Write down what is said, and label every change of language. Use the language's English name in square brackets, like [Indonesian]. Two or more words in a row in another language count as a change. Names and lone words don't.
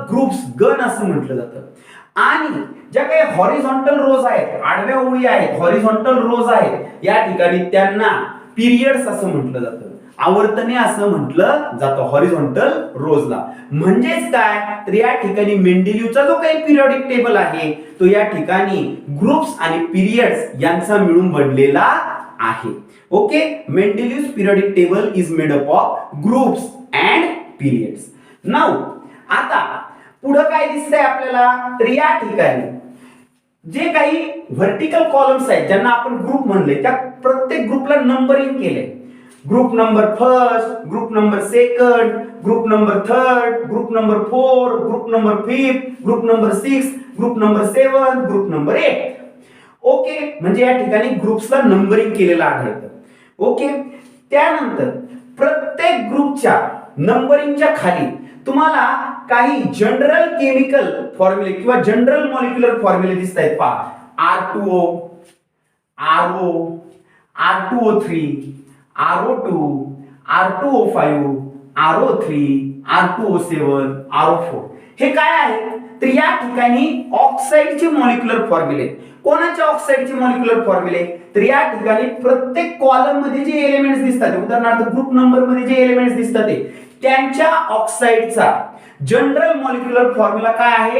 [Marathi] ग्रुप्स, गण असं म्हटलं जातं. आणि ज्या काही [English] horizontal rows [Marathi] आहेत, आडव्या ओळी आहेत, [English] horizontal rows [Marathi] आहेत, या ठिकाणी त्यांना पिरियड्स असं म्हटलं जातं, आवर्तने असं म्हटलं जातं [English] horizontal rowsला. [Marathi] म्हणजेच काय, तर या ठिकाणी मेंडेलिव्हचा जो काही [English] periodic table [Marathi] आहे तो या ठिकाणी ग्रुप्स आणि पिरियड्स यांचा मिळून बनलेला आहे. [English] Okay, Mendeleev's periodic table is made up of groups and periods. [Marathi] नाउ आता पुढे काय दिसतंय आपल्याला, तर या ठिकाणी जे काही [English] vertical columns [Marathi] आहेत ज्यांना आपण ग्रुप म्हणले, त्या प्रत्येक ग्रुपला नंबरिंग केले. [English] Group number first, group number second, group number third, group number 4, group number 5, group number 6, group number 7, group number 8. [Marathi] ओके, म्हणजे या ठिकाणी ग्रुप्सला नंबरिंग केलेलं आढळतं. ओके, त्यानंतर प्रत्येक ग्रुपच्या नंबरिंगच्या खाली तुम्हाला काही [English] general chemical formulae [Marathi] किंवा [English] general molecular formulae [Marathi] दिसत आहेत. पहा, R2O, RO, R2O3, RO2, R2O5, RO3, R2O7, RO4. हे काय आहे, तर या ठिकाणी ऑक्साईडचे [English] molecular formulae. [Marathi] कोणाच्या ऑक्साईडचे [English] molecular formulae, [Marathi] तर या ठिकाणी प्रत्येक कॉलम मध्ये जे एलिमेंट्स दिसतात, उदाहरणार्थ [English] group number [Marathi] मध्ये जे एलिमेंट्स दिसतात त्यांच्या ऑक्साईडचा [English] general molecular formula [Marathi] काय आहे?